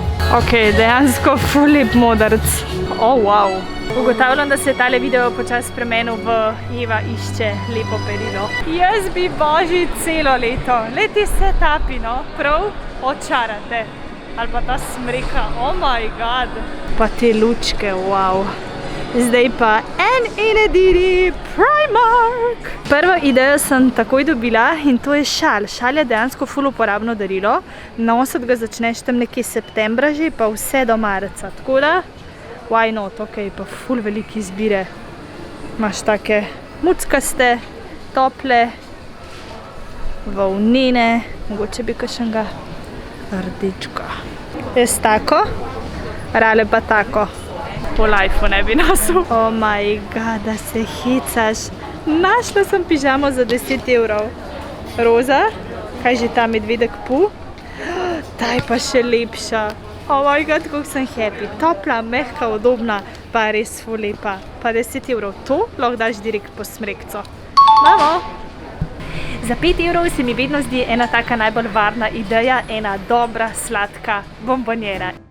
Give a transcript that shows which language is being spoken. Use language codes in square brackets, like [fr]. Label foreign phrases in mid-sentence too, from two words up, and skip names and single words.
[sl] Ok, dejansko ful lep modrc. [en] Oh, wow. [sl] Ugotavljam, da se je tale video počasi spremenil v Eva išče lepo perilo. Jaz bi božji celo leto. Leti se tapi, no? Prav očarate. Ali pa ta smreka. [en] Oh my god. [sl] Pa te lučke, wow. Zdaj pa en in edini Primark. Prvo idejo sem takoj dobila in to je šal. Šal je dejansko ful uporabno darilo. Nositi ga začneš tam nekje septembra že, pa vse do marca. Tako da [en] why not, [sl] ok, pa ful velike izbire. Imaš take muckaste, tople, volnene, mogoče bi kakšnega rdečka. Jaz tako, rale pa tako. Po lifeu ne bi nosil. [en] Oh my god, [sl] da se hecaš. Našla sem pižamo za 10 evrov. Roza, kaj že ta medvedek pu? Ta je pa še lepša. [en] Oh my god, [sl] kako sem happy. Topla, mehka, udobna, pa res ful lepa. Pa 10 evrov. To lahko daš direkt po smrekco. Mamo! Za 5 evrov se mi vedno zdi ena taka najbolj varna ideja, ena dobra, sladka bombonjera.